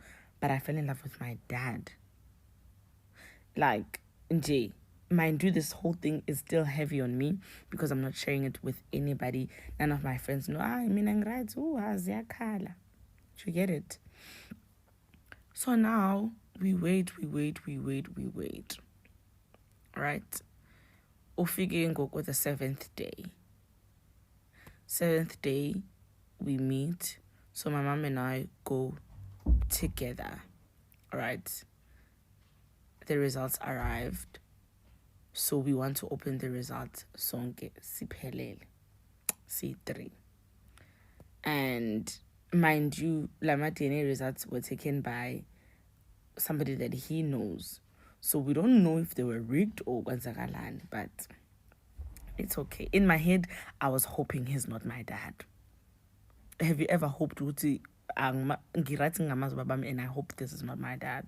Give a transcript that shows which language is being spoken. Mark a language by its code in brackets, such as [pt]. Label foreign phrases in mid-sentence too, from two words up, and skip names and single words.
[en] But I fell in love with my dad. Like, Jay, mind you, this whole thing is still heavy on me because I'm not sharing it with anybody. None of my friends know. I'm right. You get it? So now we wait. Right? [xh] Ufike ngoku [en] the 7th day. 7th day, we meet. So my mom and I go together. Right? The results arrived. So we want to open the results. [xh] Sonke siphelele. [en] C3. And mind you, Lama DNA results were taken by somebody that he knows. So we don't know if they were rigged or kwenzakalani, but it's okay. In my head, I was hoping he's not my dad. Have you ever hoped and I hope this is not my dad?